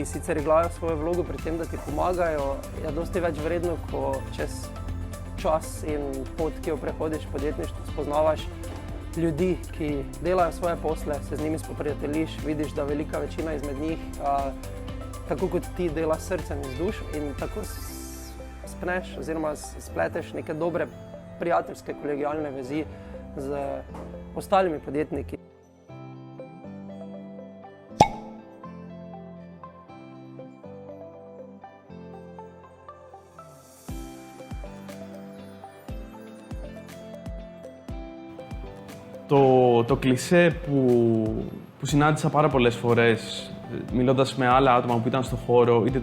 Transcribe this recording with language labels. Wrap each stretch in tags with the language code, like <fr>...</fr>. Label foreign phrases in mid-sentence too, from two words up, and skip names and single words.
<sl>sicer igrajo svojo vlogo pri tem, da ti pomagajo, je dosti več vredno, ko čez čas in pot, ki jo prehodiš v podjetništvu, spoznavaš ljudi, ki delajo svoje posle, se z njimi spoprijateljiš, vidiš, da velika večina izmed njih, tako kot ti, dela s srcem in z dušo in tako spneš oziroma spleteš neke dobre prijateljske, kolegialne vezi z ostalimi podjetniki.</sl> <el>Το κλισέ που συνάντησα πάρα πολλές φορές, μιλώντας με άλλα άτομα που ήταν στο χώρο, είτε</el>